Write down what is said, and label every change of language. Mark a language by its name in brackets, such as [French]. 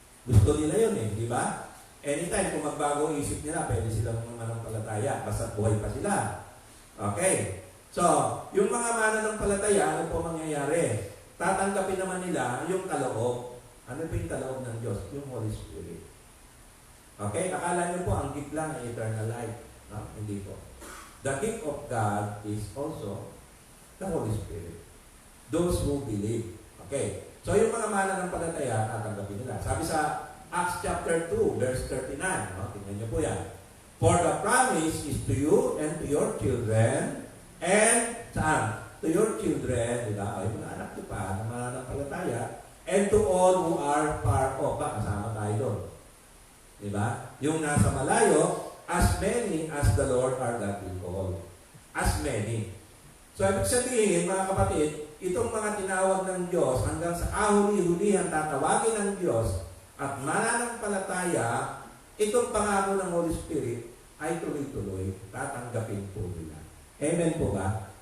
[Filipino] Gusto nila yun eh, di ba? Anytime, kung magbago ang isip nila, pwede silang mananampalataya, basta buhay pa sila. Okay, so, yung mga mananampalataya, ano po mangyayari? Tatanggapin naman nila yung kaloob. Ano po yung kaloob ng Diyos? Yung Holy Spirit. Okay? Akala nyo po, ang gift lang ay eternal life. No? Hindi po. [English] The gift of God is also the Holy Spirit. Those who believe. [Filipino] Okay? So, yung mga mananampalataya, tatanggapin nila. Sabi sa Acts chapter 2, verse 39. No? Tingnan nyo po yan. [English] For the promise is to you and to your children and [Filipino] saan? [English] To your children, [Filipino] diba? Ay, mga anak nyo pa, na mananampalataya, [English] and to all who are far off. [Filipino] Kasama tayo doon. Diba? Yung nasa malayo, [English] as many as the Lord our God will call. As many. [Filipino] So, ibig sabihin, mga kapatid, itong mga tinawag ng Diyos hanggang sa kahuli-hulihan tatawagin ng Diyos at mananampalataya, itong pangako ng Holy Spirit ay tuloy-tuloy tatanggapin po nila. Amen po ba?